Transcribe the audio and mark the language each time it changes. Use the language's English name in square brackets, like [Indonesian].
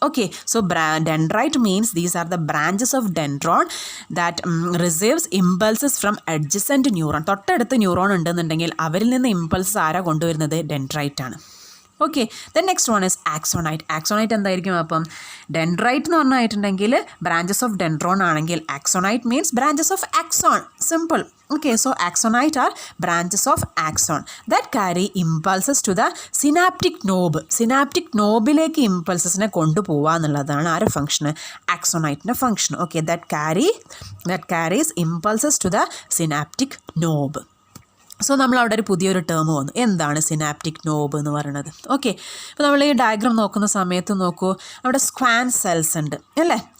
[English] Okay, so dendrite means these are the branches of dendron that receives impulses from adjacent neuron. [Malayalam] തൊട്ടടുത്ത് neuron ഉണ്ടെന്നുണ്ടെങ്കിൽ അവരിൽ നിന്ന് impulses ആരാ കൊണ്ടുവരുന്നത്? ഡെൻഡ്രൈറ്റ് ആണ്. [English] Okay, then next one is axonite. Axonite എന്തായിരിക്കും? [Malayalam] അപ്പം ഡെൻഡ്രൈറ്റ് എന്ന് പറഞ്ഞിട്ടുണ്ടെങ്കിൽ [English] Branches of dendron ആണെങ്കിൽ axonite means branches of axon. Simple. Okay, so axonite are branches of axon that carry impulses to the synaptic knob. [Malayalam] Synaptic knobiലേക്ക് ഇമ്പൾസസിനെ കൊണ്ടുപോവുക എന്നുള്ളതാണ് ആരുടെ function? ആക്സോണൈറ്റിൻ്റെ function. [English] Okay, that carries impulses to the synaptic knob. [Malayalam] So നമ്മൾ അവിടെ ഒരു പുതിയൊരു term വന്നു. എന്താണ് synaptic knob എന്ന് പറയുന്നത്? ഓക്കെ, ഇപ്പോൾ നമ്മൾ ഈ ഡയഗ്രാം നോക്കുന്ന സമയത്ത് നോക്കൂ, അവിടെ സ്ക്വാൻ സെൽസ് ഉണ്ട് അല്ലേ?